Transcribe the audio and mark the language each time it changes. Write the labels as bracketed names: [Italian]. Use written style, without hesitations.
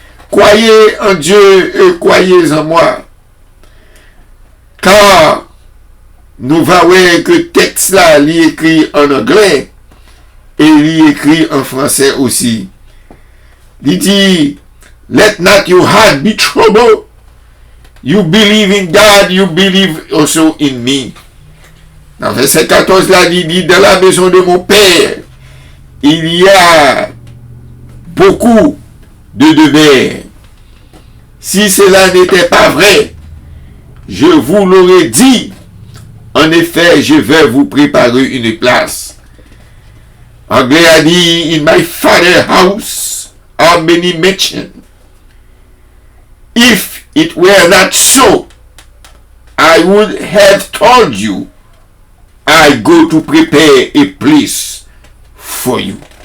[French] Croyez en Dieu et croyez en moi. Car nous voyons que le texte là, il est écrit en anglais et il est écrit en français aussi. Il dit, [English] let not your heart be troubled. You believe in God, you believe also in me. [French] Dans verset 14 là, il dit, dans la maison de mon Père, il y a beaucoup de demeures. Si cela n'était pas vrai, je vous l'aurais dit. En effet, je vais vous préparer une place. Anglais a dit, [English] in my father's house are many mansions. If it were not so, I would have told you, I go to prepare a place for you.